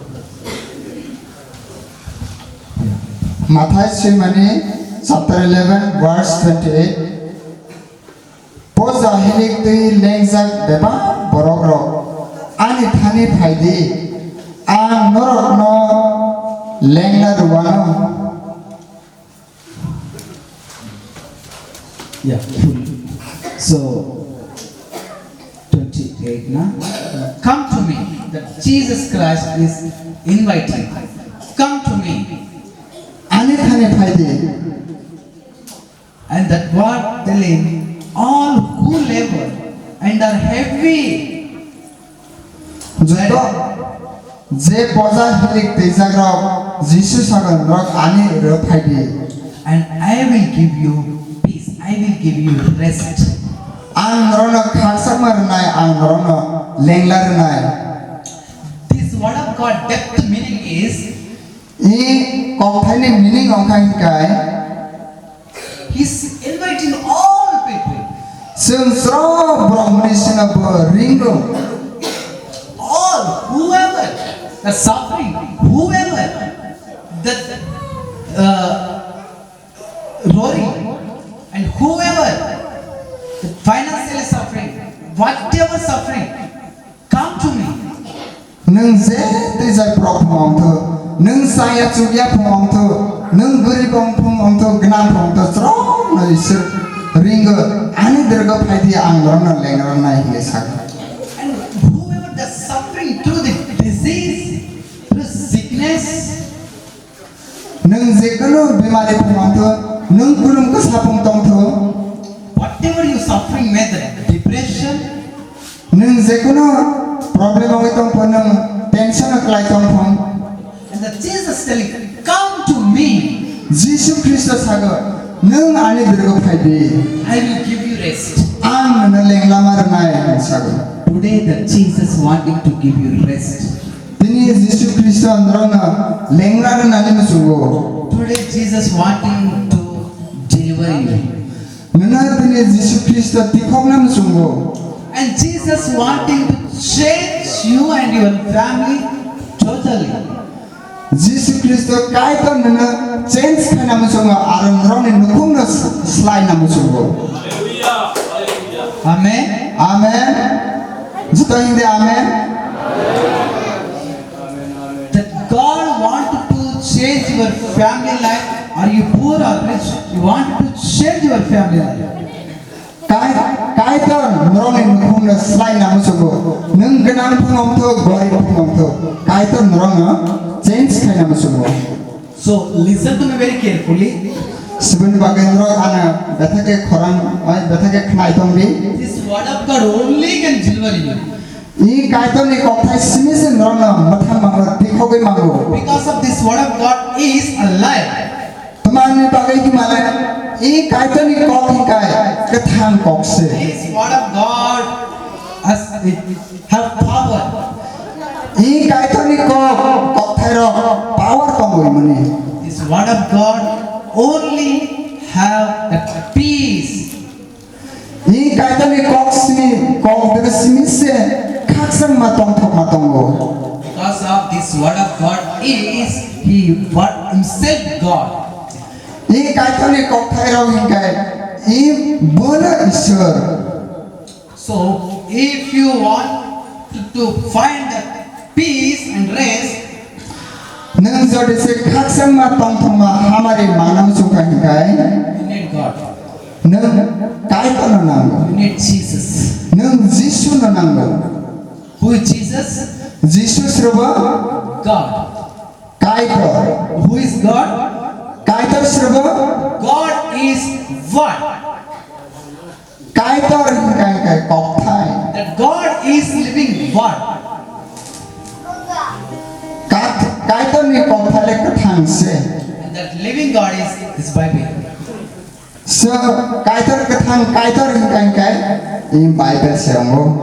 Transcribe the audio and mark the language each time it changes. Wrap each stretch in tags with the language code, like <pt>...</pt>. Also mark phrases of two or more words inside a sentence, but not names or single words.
<trp>Mathai Simani chapter 11 verse 28. Poza hilik tui lengzak beba borokro ani thani phaidi ang norok no lengla ruwano.</trp> <en>Yeah, full. So 28 na. Come to me. That Jesus Christ is inviting. Come to me.</en> <trp>Ani thani phaidi</trp> <en>And that word telling all who labor and are heavy.</en> <trp>joto je poza hilik tui jagro Jisu sagon rok ani ro phaidi</trp> <en>And I will give you peace. I will give you rest.</en> <trp>ang rono khaksak marnai ang rono lenglar nai.</trp> <en>This word of God depth meaning is</en> <trp>I kokthai ni meaning ongkai kai</trp> <en>He's inviting all people.</en> <trp>sung sro brahmani sina bo ringo</trp> <en>All, whoever, the suffering, whoever, the roaring, and whoever, the financial suffering, whatever suffering, come to me.</en> <trp>nung je tui jai problem ongtho nung saya chubya phung ongtho nung guri bong phung ongtho gnam phung ongtho sro no isur ringo ani dergo phaidi ang rono lengra nai hile sak.</trp> <en>And whoever the suffering through the disease, through sickness,</en> <trp>nung je kono bimari phung ongtho nung kulum ko sapung tongtho</trp> <en>whatever you suffering, whether depression,</en> <trp>nung je kono problem oi tongpho nung tension klai tongpho</trp> <en>and the Jesus telling, come to me,</en> <trp>Jisu Kristo sago nung ani dergo phaidi</trp> <en>I will give you rest.</en> <trp>ang no lengla mar nai sago.</trp> <en>Today the Jesus wanting to give you rest.</en> <trp>Tini Jisu Kristo androna lengla na nani musugo</trp> <en>Today Jesus wanting to deliver you.</en> <trp>nuna tini Jisu Kristo tikhok na musugo</trp> <en>And Jesus wanting to change you and your family totally.</en> <trp>Jisu Kristo kai to nuna change khana musugo aron rone nukhung na slide na musugo.</trp> <en>Amen. Amen. Juta hindi amen. That God wanted to change your family life. Are you poor or rich? You want to change your family life.</en> <trp>Kai to rone nukhung na slide na musugo nung ganang phungom to gori phungom to kai to rong change khana musugo.</trp> <en>So listen to me very carefully.</en> <trp>Sibun bagendro ana bethake khorang oi bethake khnai tongbi</trp> <en>This word of God only can deliver you.</en> <trp>I kaito ni kothai simise nrona matha mangro tikhoge mango</trp> <en>Because of this word of God is alive.</en> <trp>tumani bagai ki mala I kaitoni kok hingkai kethang kokse.</trp> <en>This word of God has it have power.</en> <trp>I kaitoni kok thairo power tongoi mani.</trp> <en>This word of God only have that peace.</en> <trp>I kaitoni kok sini kok de sini se khaksang matong thok matongo.</trp> <en>Because of this word of God is He what Himself God.</en> <trp>I kaitoni kok thairo hingkai I bona Ishwar.</trp> <en>So if you want to find that peace and rest,</en> <trp>Nang jodi se khaksang matong thok ma hamari manam suka hingkai.</trp> <en>you need God.</en> <trp>Nang kaitoni nango.</trp> <en>You need Jesus.</en> <trp>Nang Jisu nango.</trp> <en>Who is Jesus?</en> <trp>Jisu sraba</trp> <en>God.</en> <trp>kaitor.</trp> <en>Who is God?</en> <trp>Kaitor sraba</trp> <en>God is what?</en> <trp>kaitor hingkai kok thai.</trp> <en>That God is living what?</en> <trp>Kaitor ni kok thai le kathang se.</trp> <en>And that living God is this Bible.</en> <trp>So kaitor kathang kaitor hingkai in Bible se ongo.</trp>